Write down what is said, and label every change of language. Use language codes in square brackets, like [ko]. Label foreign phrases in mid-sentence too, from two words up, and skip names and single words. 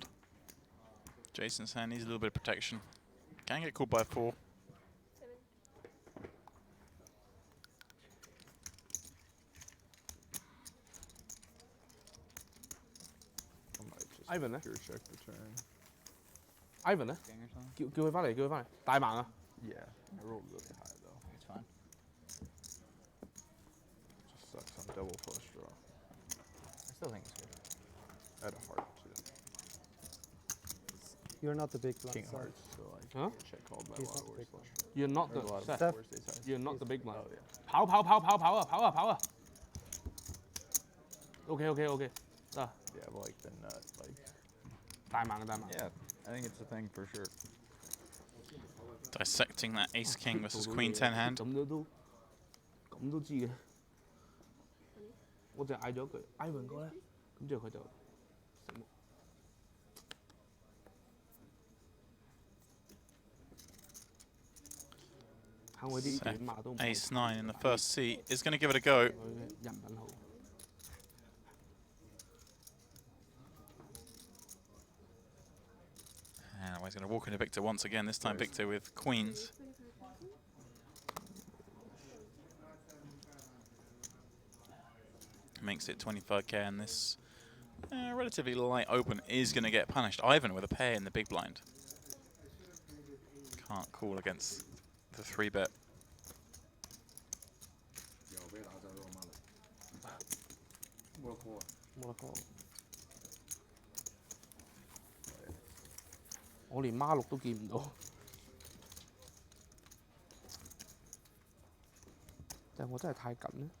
[en] Jason's hand needs a little bit of protection. Can get called by 4. [yue] Ivan 咧 [en] Pure check the turn. [yue] ？Ivan 咧？叫佢翻嚟，叫佢翻嚟。大盲啊！ [en] Yeah, I rolled really high though. It's fine. Just sucks on double flush draw. I still think it's good. I had a heart too. You're not the big blind. King so- hearts, so like Huh? check called by He's a lot not of the worse big one. flush draw. You're not There's a lot the of Seth, worse ace highs. You're not the big blind. Oh yeah. [yue] 跑跑跑跑跑啊跑啊跑啊！ [en] OK OK OK， [yue] 得 [en] Yeah, but like the nut, like. [yue] 大盲嘅大盲。 [en] Yeah, I think it's a thing for sure. Dissecting that ace king versus queen 10 hand. [yue] 咁都知嘅。我就嗌咗句 Ivan 哥咧，咁之後佢就醒目。睇我啲短碼都唔 [en] Ace 9 in the first seat is going to give it a go. [yue] 佢嘅人品好。 [en] And he's going to walk into Victor once again, this time Victor with queens. Makes it 25k, and this relatively light open is going to get punished. Ivan with a pair in the big blind. Can't call against the 3-bet. [yue] 我連孖六都見唔到，定係我真係太緊咧？